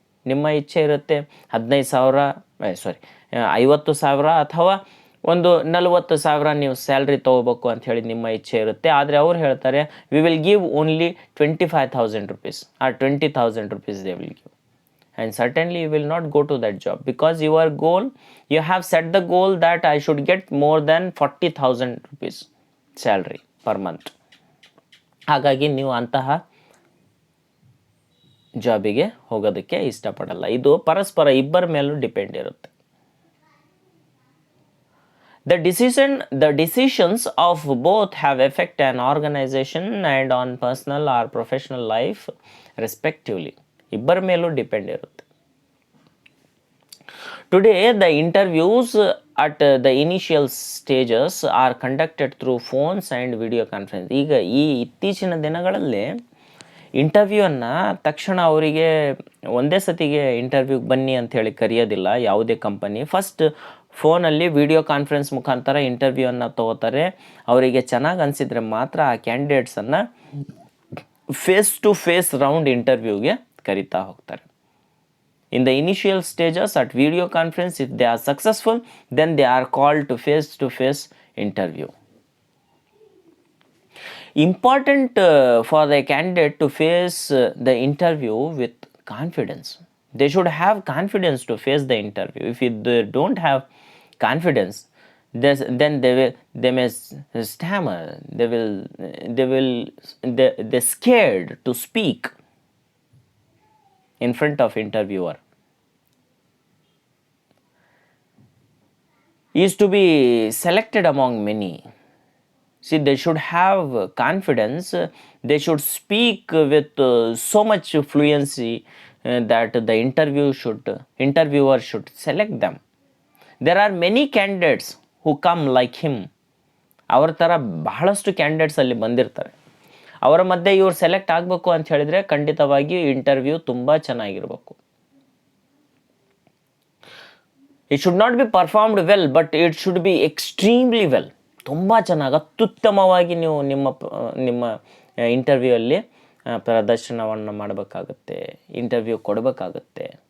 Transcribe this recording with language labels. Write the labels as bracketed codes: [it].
[kn] ನಿಮ್ಮ ಇಚ್ಛೆ ಇರುತ್ತೆ 50,000 ಅಥವಾ ಒಂದು 40,000 ನೀವು ಸ್ಯಾಲ್ರಿ ತೊಗೋಬೇಕು ಅಂತ ಹೇಳಿ ನಿಮ್ಮ ಇಚ್ಛೆ ಇರುತ್ತೆ. ಆದರೆ ಅವ್ರು ಹೇಳ್ತಾರೆ [en] We will give only 25,000 rupees or 20,000 rupees they will give. And certainly you will not go to that job because your goal, you have set the goal that I should get more than 40,000 rupees salary per month. [kn] ಹಾಗಾಗಿ ನೀವು ಅಂತಹ ಜಾಬಿಗೆ ಹೋಗೋದಕ್ಕೆ ಇಷ್ಟಪಡಲ್ಲ. ಇದು ಪರಸ್ಪರ ಇಬ್ಬರ ಮೇಲೂ depend ಇರುತ್ತೆ. [en] The decisions of both have effect on organization and on personal or professional life respectively. [kn] ಇಬ್ಬರ ಮೇಲೂ ಡಿಪೆಂಡ್ ಇರುತ್ತೆ. [en] Today the interviews at the initial stages are conducted through phones and video conference. [kn] ಈಗ ಈ ಇತ್ತೀಚಿನ ದಿನಗಳಲ್ಲಿ ಇಂಟರ್ವ್ಯೂವನ್ನು ತಕ್ಷಣ ಅವರಿಗೆ ಒಂದೇ ಸತಿಗೆ ಇಂಟರ್ವ್ಯೂಗೆ ಬನ್ನಿ ಅಂಥೇಳಿ ಕರೆಯೋದಿಲ್ಲ ಯಾವುದೇ ಕಂಪನಿ. ಫಸ್ಟ್ ಫೋನಲ್ಲಿ ವಿಡಿಯೋ ಕಾನ್ಫರೆನ್ಸ್ ಮುಖಾಂತರ ಇಂಟರ್ವ್ಯೂವನ್ನು ತಗೋತಾರೆ. ಅವರಿಗೆ ಚೆನ್ನಾಗಿ ಅನಿಸಿದರೆ ಮಾತ್ರ ಆ ಕ್ಯಾಂಡಿಡೇಟ್ಸನ್ನು ಫೇಸ್ ಟು ಫೇಸ್ ರೌಂಡ್ ಇಂಟರ್ವ್ಯೂಗೆ ಕರಿತಾ ಹೋಗ್ತಾರೆ. [en] In the initial stages at video conference, if they are successful, then they are called to face interview. Important for the candidate to face the interview with confidence. They should have confidence to face the interview. If they don't have confidence, then they may stammer. They're scared to speak in front of interviewer. Is to be selected among many. See, they should have confidence. They should speak with so much fluency that the interviewer should select them. There are many candidates who come like him. [kn] ಅವರ ಥರ ಬಹಳಷ್ಟು candidates ಅಲ್ಲಿ ಬಂದಿರ್ತಾರೆ. ಅವರ ಮಧ್ಯೆ ಇವ್ರು select ಆಗಬೇಕು ಅಂತ ಹೇಳಿದ್ರೆ ಖಂಡಿತವಾಗಿ ಇಂಟರ್ವ್ಯೂ ತುಂಬ ಚೆನ್ನಾಗಿರಬೇಕು. [en] It should not be performed well, but it should be extremely well. [kn] ತುಂಬ ಚೆನ್ನಾಗಿ ಅತ್ಯುತ್ತಮವಾಗಿ ನೀವು ನಿಮ್ಮ ಇಂಟರ್ವ್ಯೂ ಅಲ್ಲಿ ಪ್ರದರ್ಶನವನ್ನು ಮಾಡಬೇಕಾಗುತ್ತೆ, ಇಂಟರ್ವ್ಯೂ ಕೊಡಬೇಕಾಗುತ್ತೆ.